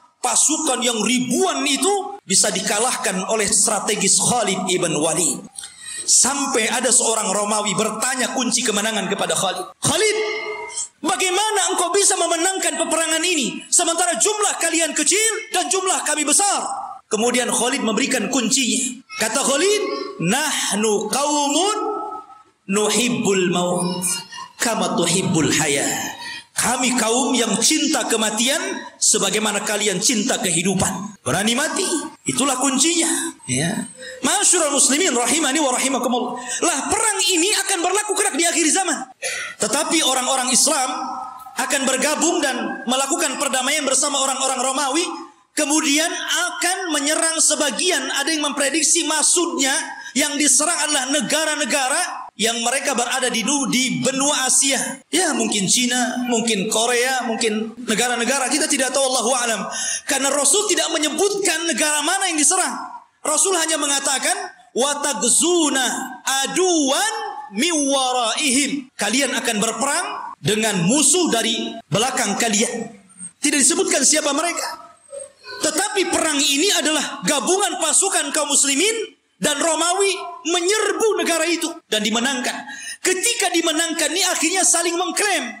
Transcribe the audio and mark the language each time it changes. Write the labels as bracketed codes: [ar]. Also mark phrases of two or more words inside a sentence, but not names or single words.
[id] Pasukan yang ribuan itu bisa dikalahkan oleh strategis Khalid ibn Walid. Sampai ada seorang Romawi bertanya kunci kemenangan kepada Khalid. Khalid, bagaimana engkau bisa memenangkan peperangan ini sementara jumlah kalian kecil dan jumlah kami besar? Kemudian Khalid memberikan kuncinya. Kata Khalid, [ar] نحن قوم نحب الموت كما تحبون الحياة. [id] Kami kaum yang cinta kematian sebagaimana kalian cinta kehidupan. Berani mati, itulah kuncinya. Ya. [ar] معاشر المسلمين رحمني ورحمكم الله. [id] Lah, perang ini akan berlaku kelak di akhir zaman. Tetapi orang-orang Islam akan bergabung dan melakukan perdamaian bersama orang-orang Romawi, kemudian akan menyerang sebagian. Ada yang memprediksi maksudnya yang diserang adalah negara-negara yang mereka berada di benua Asia. Ya, mungkin Cina, mungkin Korea, mungkin negara-negara, kita tidak tahu, [ar] الله أعلم. [id] Karena Rasul tidak menyebutkan negara mana yang diserang. Rasul hanya mengatakan [ar] وتغزون عدوا من ورائهم. [id] Kalian akan berperang dengan musuh dari belakang kalian. Tidak disebutkan siapa mereka. Tetapi perang ini adalah gabungan pasukan kaum muslimin dan Romawi menyerbu negara itu dan dimenangkan. Ketika dimenangkan ini akhirnya saling mengklaim.